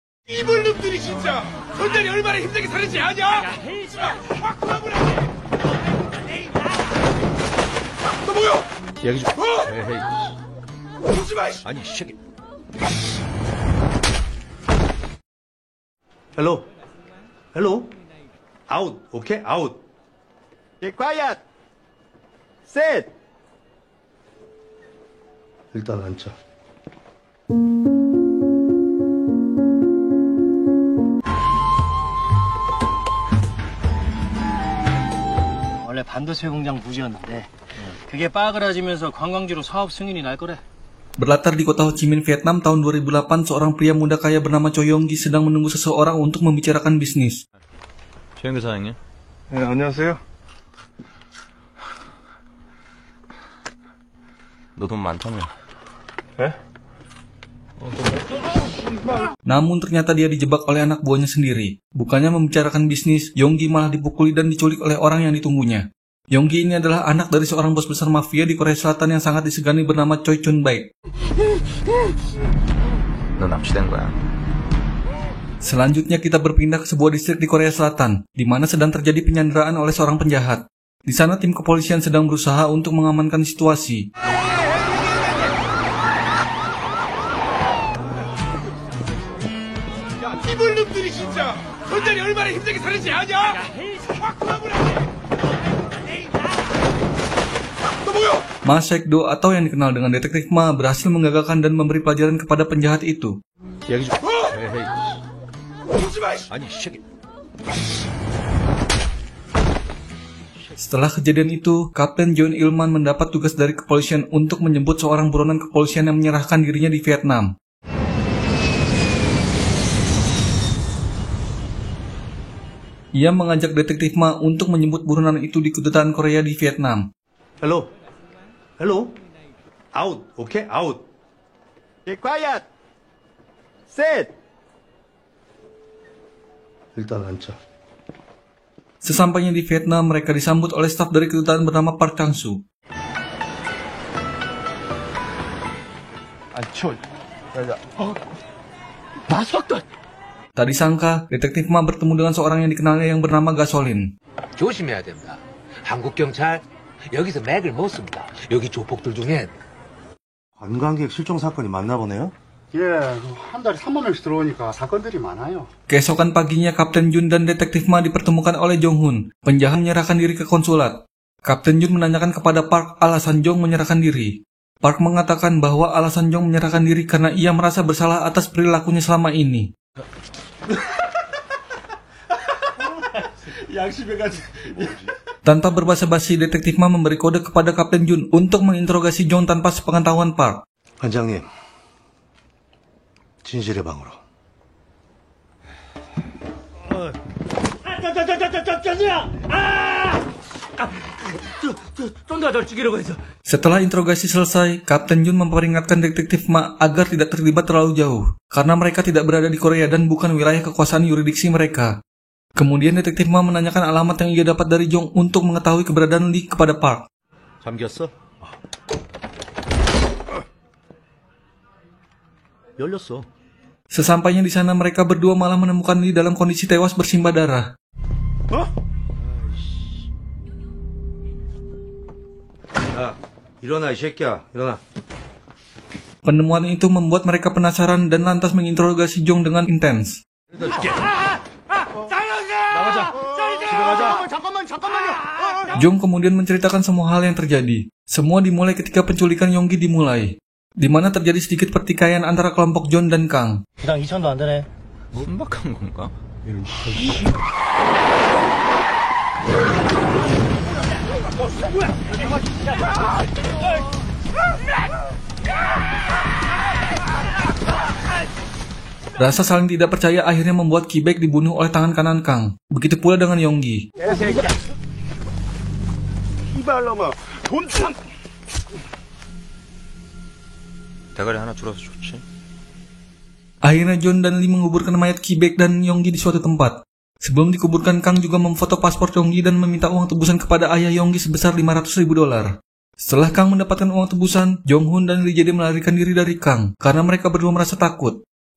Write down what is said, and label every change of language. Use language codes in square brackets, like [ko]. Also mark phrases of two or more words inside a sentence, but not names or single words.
[ko] 이불 놈들이 진짜 손자리 얼마나 힘들게 사는지 아냐? 확 돌아보라지. 너 뭐야? 얘기 좀. 에헤이. 오지 마. 아니 새끼. [en] Hello. Hello. Out. Okay. Out. Be quiet. Sit. [ko] 일단 앉자. 원래 반도체 공장 부지였는데 그게 빠그라지면서 관광지로 사업 승인이 날 거래. [id] Berlatar di kota Ho Chi Minh, Vietnam tahun 2008, seorang pria muda kaya bernama Choi Yong Gi sedang menunggu seseorang untuk membicarakan bisnis. [ko] 최영규 사장님. 네, 안녕하세요. 너 돈 많다며. 네? [id] Namun ternyata dia dijebak oleh anak buahnya sendiri. Bukannya membicarakan bisnis, Yonggi malah dipukuli dan diculik oleh orang yang ditunggunya. Yonggi ini adalah anak dari seorang bos besar mafia di Korea Selatan yang sangat disegani bernama Choi Chun Baik. [ko] 너 납치된 거야. [id] Selanjutnya kita berpindah ke sebuah distrik di Korea Selatan, di mana sedang terjadi penyanderaan oleh seorang penjahat. Di sana tim kepolisian sedang berusaha untuk mengamankan situasi. [ko] 이불 놈들이 진짜 손자리 얼마나 힘들게 사는지 아냐? 확 돌아보라지. 너 뭐야? [id] Ma Shek-do atau yang dikenal dengan Detektif Ma berhasil menggagalkan dan memberi pelajaran kepada penjahat itu. [ko] 얘기 좀. 에헤이. 오지 마. 아니 새끼. [id] Setelah kejadian itu, Kapten John Ilman mendapat tugas dari kepolisian untuk menjemput seorang buronan kepolisian yang menyerahkan dirinya di Vietnam. Ia mengajak Detektif Ma untuk menjemput buronan itu di kedutaan Korea di Vietnam. [en] Hello. Hello. Out. Okay. Out. Be quiet. Sit. [ko] 일단 앉자. [id] Sesampainya di Vietnam, mereka disambut oleh staf dari kedutaan bernama Park Chang-soo. Tak disangka, Detektif Ma bertemu dengan seorang yang dikenalnya yang bernama Gasolin. [ko] 조심해야 됩니다. 한국 경찰 여기서 맥을 못 씁니다. 여기 조폭들 중엔 관광객 실종 사건이 많나 보네요. 예, 한 달에 3만 명씩 들어오니까 사건들이 많아요. [id] Keesokan paginya, Kapten Jun dan Detektif Ma dipertemukan oleh Jong Hun. Penjahat menyerahkan diri ke konsulat. Kapten Jun menanyakan kepada Park alasan Jong menyerahkan diri. Park mengatakan bahwa alasan Jong menyerahkan diri karena ia merasa bersalah atas perilakunya selama ini. Tanpa berbasa-basi, Detektif Ma memberi kode kepada Kapten Jun untuk menginterogasi Jong tanpa sepengetahuan Park. [ko] 반장님, 진실의 방으로. [id] Setelah interogasi selesai, Kapten Jun memperingatkan Detektif Ma agar tidak terlibat terlalu jauh, karena mereka tidak berada di Korea dan bukan wilayah kekuasaan yurisdiksi mereka. Kemudian Detektif Ma menanyakan alamat yang ia dapat dari Jong untuk mengetahui keberadaan Lee kepada Park. [ko] 잠겼어? 열렸어. [id] Sesampainya di sana, mereka berdua malah menemukan Lee dalam kondisi tewas bersimbah darah. [ko] 야, 일어나 이 새끼야. 일어나. [id] Penemuan itu membuat mereka penasaran dan lantas menginterogasi Jong dengan intens. Jong kemudian menceritakan semua hal yang terjadi. Semua dimulai ketika penculikan Yonggi dimulai, di mana terjadi sedikit pertikaian antara kelompok John dan Kang. [ko] 그당 2천도 안 되네. 순박한 건가? [id] Rasa saling tidak percaya akhirnya membuat Ki-baek dibunuh oleh tangan kanan Kang. Begitu pula dengan Yonggi. [ko] 대가리 하나 줄어서 좋지. [id] Akhirnya John dan Lee menguburkan mayat Ki-baek dan Yonggi di suatu tempat. Sebelum dikuburkan, Kang juga memfoto paspor Yonggi dan meminta uang tebusan kepada ayah Yonggi sebesar $500.000. Setelah Kang mendapatkan uang tebusan, Jong Hun dan Lee jadi melarikan diri dari Kang karena mereka berdua merasa takut.